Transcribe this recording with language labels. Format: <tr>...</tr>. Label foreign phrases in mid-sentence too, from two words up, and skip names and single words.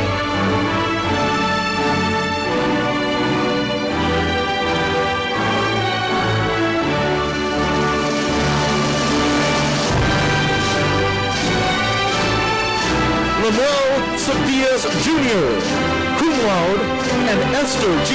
<en>Lemuel Sapias Jr., cum laude, and Esther G.</en>